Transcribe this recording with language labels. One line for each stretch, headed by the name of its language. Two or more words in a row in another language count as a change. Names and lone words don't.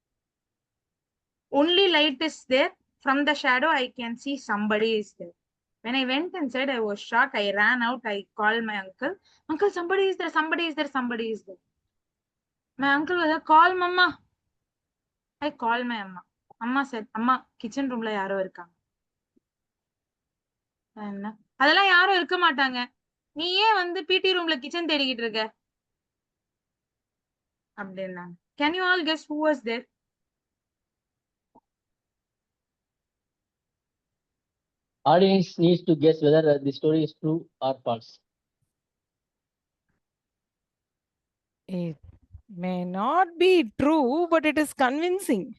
English: Only light is there. From the shadow, I can see somebody is there. When I went inside, I was shocked. I ran out. I called my uncle. Uncle, somebody is there. Somebody is there. Somebody is there. My uncle was like, call mama. I called my amma. Amma said,
Tamil: Amma,
English: kitchen room
Tamil: ல யாரோ இருக்காங்க. என்ன அதெல்லாம் யாரும் இருக்க மாட்டாங்க. நீ ஏன் வந்து பிடி ரூம்ல கிச்சன் தேடிக்கிட்டு இருக்க அப்படின்னாங்க.
English: Can you all guess who was there? Audience needs to guess whether the story is true or false. May not be true, but it is convincing.